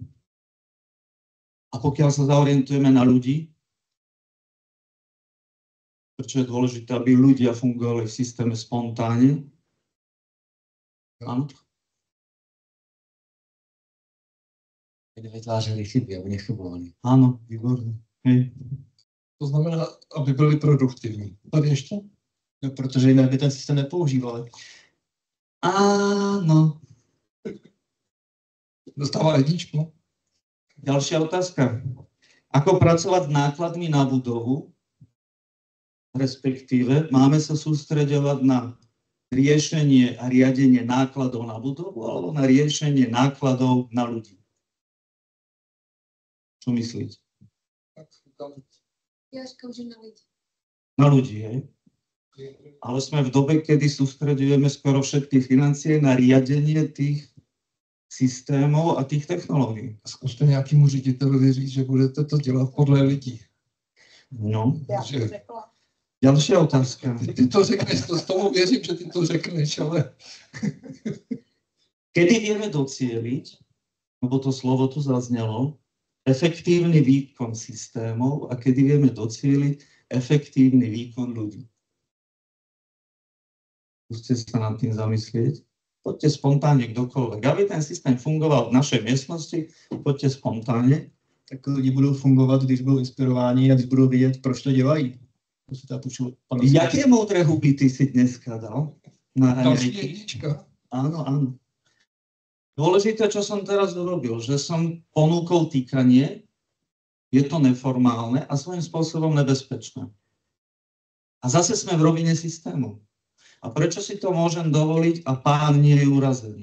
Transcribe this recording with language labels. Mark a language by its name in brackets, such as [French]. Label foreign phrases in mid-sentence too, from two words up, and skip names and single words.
[Slovak] A pokiaľ sa zaorientujeme na ľudí, prečo je dôležité, aby ľudia fungovali v systéme spontánne? Áno. [Czech] Nevytvářeli chyby, aby nechybovali. [Slovak] Áno, výborné. Hej. [Czech] To znamená, aby byli produktivní. Tady ještě? No, protože jinak by ten systém nepoužívali. [Slovak] Áno. [Czech] Dostává jedničku. [Slovak] Ďalšia otázka. Ako pracovať s nákladmi na budovu? Respektíve, máme sa sústreďovať na riešenie a riadenie nákladov na budovu alebo na riešenie nákladov na ľudí? Čo myslíte? [Czech] Ja říkám, že na lidi. [Slovak] Na ľudí, hej? Ale sme v dobe, kedy sústreďujeme skoro všetky financie na riadenie tých systémov a tých technológií. [Czech] Zkuste nějakému ředitelovi říct, že budete to dělat podle lidí. No. Já Že- to řekla. [Slovak] Ďalšia otázka. [Czech] Ty to řekneš, to s tomu věřím, že ty to řekneš, ale [Slovak] Kedy vieme docieliť, lebo to slovo tu zaznelo, efektívny výkon systémov a kedy vieme docieliť efektívny výkon ľudí? Skúste sa nad tým zamyslieť. Poďte spontánne kdokoľvek. Aby ten systém fungoval v našej miestnosti, poďte spontánne. [Czech] Tak lidi budou fungovat, když budou inspirováni a když budou vědět, proč to dělají. [Slovak] To si teda počul pan [Czech] Jaké moudré huby ty si dneska dal? Na další [Slovak] raňajky? [Czech] jednička. [Slovak] Áno, áno. Dôležité, čo som teraz urobil, že som ponúkol týkanie, je to neformálne a svojím spôsobom nebezpečné. A zase sme v rovine systému. A prečo si to môžem dovoliť a pán nie je urazený?